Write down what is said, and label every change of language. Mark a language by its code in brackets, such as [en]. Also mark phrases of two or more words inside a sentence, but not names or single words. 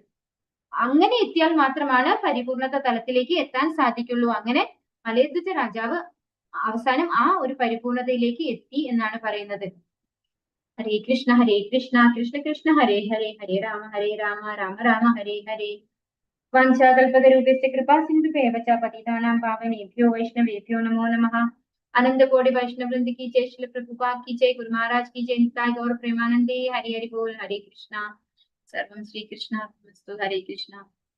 [ml] അങ്ങനെ എത്തിയാൽ മാത്രമാണ് പരിപൂർണത തലത്തിലേക്ക് എത്താൻ സാധിക്കുള്ളൂ. അങ്ങനെ മലയധ്വജ രാജാവ് അവസാനം ആ ഒരു പരിപൂർണതയിലേക്ക് എത്തി എന്നാണ് പറയുന്നത്. [sa] ഹരേ കൃഷ്ണ കൃഷ്ണ കൃഷ്ണ ഹരേ ഹരേ, ഹരേ രാമ രാമ രാമ ഹരേ ഹരേ. വാഞ്ചാകൽപതരൂപസ്യ കൃപാ സിന്ധുഭ്യവ ച പതിതാനാം പാവനേഭ്യോ വൈഷ്ണവേഭ്യോ നമോ നമഃ. [hi] अनंत कोटि वैष्णव वृंद की जय, श्री प्रभुपाद की जय, गुरु महाराज की जय, निताय गौर प्रेमानंदे। हरि हरि बोल। हरे कृष्णा। [sa] सर्वं श्री कृष्णार्पणमस्तु। हरे कृष्णा।